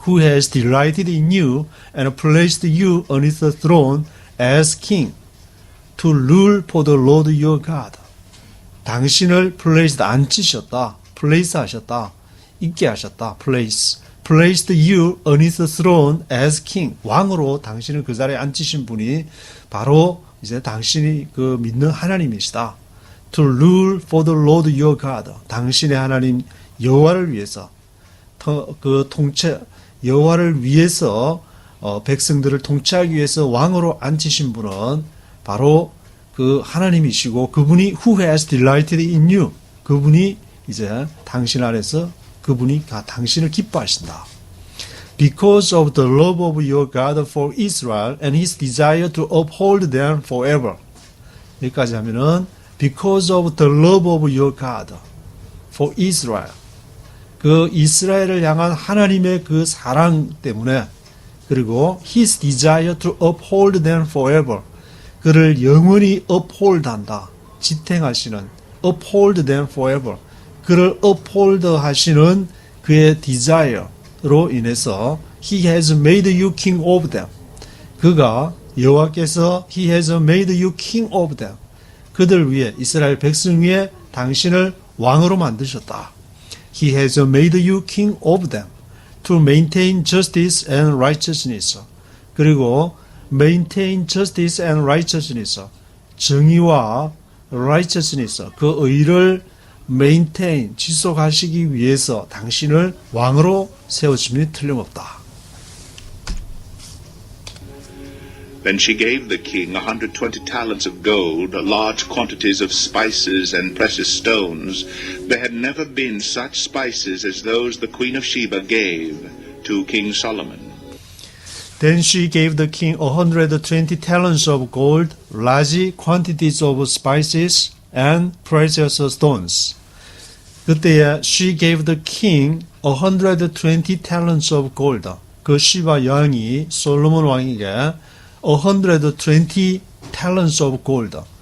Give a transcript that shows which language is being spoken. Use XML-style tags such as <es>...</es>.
<en>Who has delighted in you and placed you on his throne as king to rule for the Lord your God.</en> <ko>당신을 placed 앉히셨다. place 하셨다. 있게 하셨다.</ko> <en>placed you on his throne as king.</en> <ko>왕으로 당신을 그 자리에 앉히신 분이 바로 이제 당신이 그 믿는 하나님이시다.</ko> <en>To rule for the Lord your God.</en> <ko>당신의 하나님 여호와를 위해서 그 통치 여호와를 위해서 백성들을 통치하기 위해서 왕으로 앉히신 분은 바로 그 하나님이시고 그분이</ko> <en>who has delighted in you.</en> <ko>그분이 이제 당신 안에서 그분이 당신을 기뻐하신다.</ko> <en>Because of the love of your God for Israel and his desire to uphold them forever.</en> <ko>여기까지 하면은</ko> <en>Because of the love of your God for Israel.</en> <ko>그 이스라엘을 향한 하나님의 그 사랑 때문에 그리고</ko> <en>his desire to uphold them forever.</en> <ko>그를 영원히 uphold 한다. 지탱하시는</ko> <en>uphold them forever.</en> <ko>그를</ko> <en>uphold</en> <ko>하시는 그의</ko> <en>desire로</en> <ko>인해서</ko> <en>he has made you king of them.</en> <ko>그가 여호와께서</ko> <en>he has made you king of them.</en> <ko>그들 위에 이스라엘 백성 위에 당신을 왕으로 만드셨다.</ko> <en>He has made you king of them to maintain justice and righteousness.</en> <ko>그리고</ko> <en>maintain justice and righteousness.</en> <ko>정의와 righteousness. 그 의를 maintain, 지속하시기 위해서 당신을 왕으로 세우심이 틀림없다.</ko> <en>Then she gave the king 120 talents of gold, large quantities of spices and precious stones. There had never been such spices as those the queen of Sheba gave to King Solomon. Then she gave the king 120 talents of gold, large quantities of spices and precious stones.</en> <ko>그때에</ko> <en>she gave the king 120 talents of gold.</en> <ko>그 시바 여왕이 솔로몬 왕에게 120</ko> <en>talents of gold.</en>